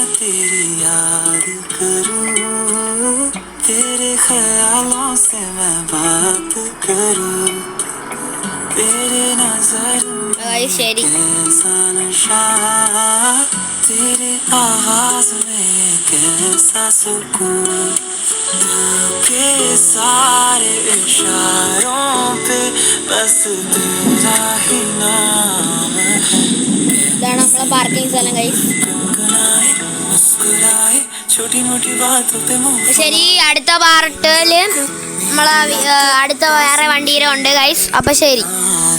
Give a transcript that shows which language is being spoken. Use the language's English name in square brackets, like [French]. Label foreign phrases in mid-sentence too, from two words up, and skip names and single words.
[Hindi] तेरी याद करूं तेरे ख्यालों से मैं बात करूं तेरे नजर [Malayalam] ഗൈസ് ശരി. [Hindi] कैसा नशा तेरी आवाज में कैसा सुकून दिल के सारे इशारों पे बस तेरा ही नाम है [Malayalam] ഇതാണ് നമ്മളെ പാർക്കിംഗ് സ്ഥലം ഗൈസ്. [Hindi] छोटी मोटी बातों पे [Malayalam] ശരി, അടുത്ത പാർട്ടില് നമ്മളെ അടുത്ത വേറെ വണ്ടിയിലുണ്ട് ഗൈസ്. അപ്പൊ ശരി.